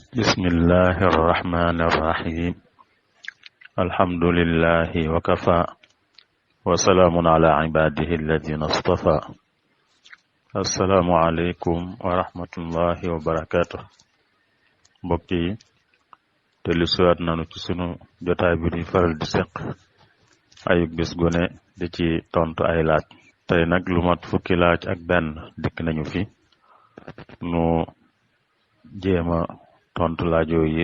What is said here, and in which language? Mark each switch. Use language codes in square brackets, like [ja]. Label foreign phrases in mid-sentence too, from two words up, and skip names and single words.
[ar] بسم الله الرحمن الرحيم الحمد لله وكفى وسلام على عباده الذين اصطفى السلام عليكم ورحمة الله وبركاته [wo] mbokki dellu siwaat nanu ci sunu jotaay bi ñu faral di seq ayub bis gone di ci tontu ay laaj tey nag lu mat fukki laaj ak benn dikk nañu fi nu jéema tontu laajo yi